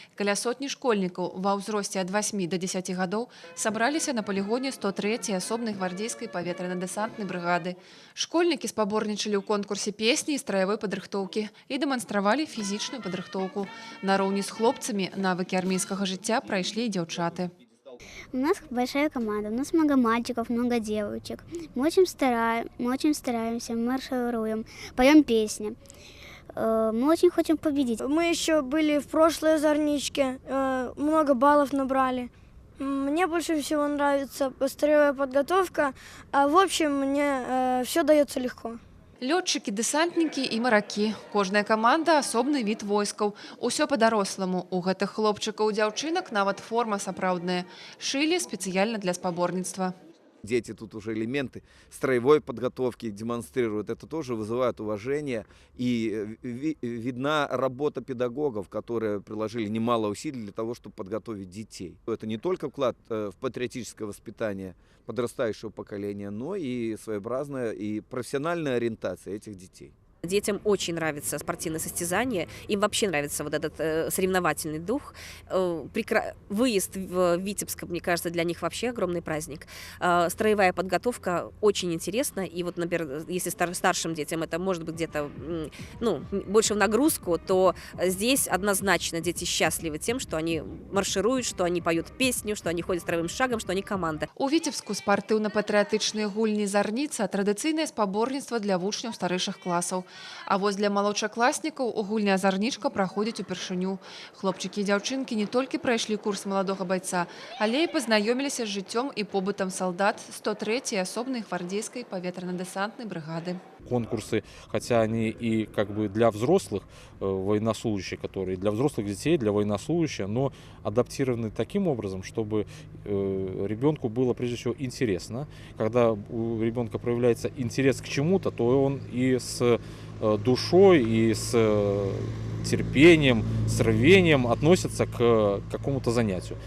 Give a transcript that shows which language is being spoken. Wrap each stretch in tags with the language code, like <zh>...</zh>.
<be>Каля сотні школьнікаў ва ўзросце ад 8 до 10 гадоў сабраліся на палігоне 103-й асобнай гвардзейскай паветрана-дэсантнай брыгады. Школьнікі спаборнічалі ў конкурсе песні і страявой падрыхтоўкі і дэманстравалі фізічную падрыхтоўку. Нароўні з хлопцамі навыкі армейскага жыцця прайшлі і дзяўчаты.</be> <ru>У нас большая команда, у нас много мальчиков, много девочек. Мы очень стараемся, маршируем, поем песни. Мы очень хотим победить. Мы еще были в прошлой Зарничке, много баллов набрали. Мне больше всего нравится строевая подготовка, а в общем мне все дается легко.</ru> <be>Лётчыкі, дэсантнікі і маракі. Кожная каманда асобны від войскаў. Усё па-даросламу. У гэтых хлопчыкаў і дзяўчынак нават форма сапраўдная. Шылі спецыяльна для спаборніцтва.</be> <ru>Дети тут уже элементы строевой подготовки демонстрируют. Это тоже вызывает уважение. И видна работа педагогов, которые приложили немало усилий для того, чтобы подготовить детей. Это не только вклад в патриотическое воспитание подрастающего поколения, но и своеобразная и профессиональная ориентация этих детей. Детям очень нравится спортивное состязание, им вообще нравится вот этот соревновательный дух. Выезд в Витебск, мне кажется, для них вообще огромный праздник. Строевая подготовка очень интересна, и вот, например, если старшим детям это может быть где-то больше в нагрузку, то здесь однозначно дети счастливы тем, что они маршируют, что они поют песню, что они ходят строевым шагом, что они команда.</ru> <be>У Витебску спартыўна-патрыятычныя гульні «Зарніца» традыцыйнае спаборніцтва для вучняў старэйшых класаў. А вось для малодшакласнікаў гульня «Зарнічка» праходзіць упершыню. Хлопчыкі і дзяўчынкі не толькі прайшлі курс маладога байца, але і пазнаёміліся з жыццём і побытам салдат 103-й асобнай гвардзейскай паветрана-дэсантнай брыгады.</be> <ru>конкурсы, хотя они и как бы для взрослых военнослужащих, которые для взрослых детей, для военнослужащих, но адаптированы таким образом, чтобы ребенку было прежде всего интересно. Когда у ребенка проявляется интерес к чему-то, то он и с душой, и с терпением, с рвением относятся к какому-то занятию.</ru>